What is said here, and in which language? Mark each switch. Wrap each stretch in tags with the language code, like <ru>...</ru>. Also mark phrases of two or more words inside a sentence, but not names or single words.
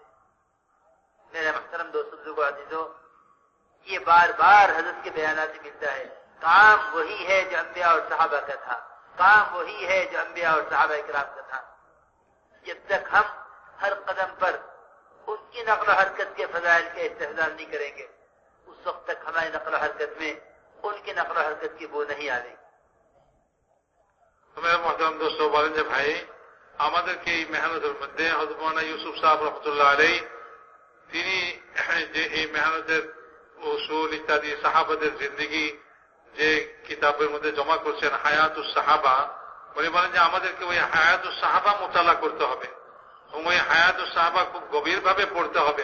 <ur>میرے محترم دوستو بزرگو عزیزو، یہ بار بار حضرت کے بیانات سے ملتا ہے، کام وہی ہے جو انبیاء اور صحابہ کا تھا، کام وہی ہے جو انبیاء اور صحابہ کرام کا تھا۔ جب تک ہم ہر قدم پر ان کی نقل و حرکت کے فضائل کے استحضار نہیں کریں گے، اس وقت تک ہماری نقل و حرکت میں ان کی نقل و حرکت کی بو نہیں آ رہی۔ میرے محترم دوست</ur> <bn>বলেন যে ভাই, আমাদেরকে এই মেহনতের মধ্যে হযরত মাওলানা ইউসুফ সাহেব</bn> <ar>رحمة الله عليه</ar> <bn>তিনি যে এই মেহনতের উসুল ইত্যাদি সাহাবাদের জিন্দেগি যে কিতাবের মধ্যে জমা করছেন হায়াতুস সাহাবা, উনি বলেন যে আমাদেরকে ওই হায়াতুস সাহাবা মোতালা করতে হবে এবং ওই হায়াতুস সাহাবা খুব গভীরভাবে পড়তে হবে।</bn>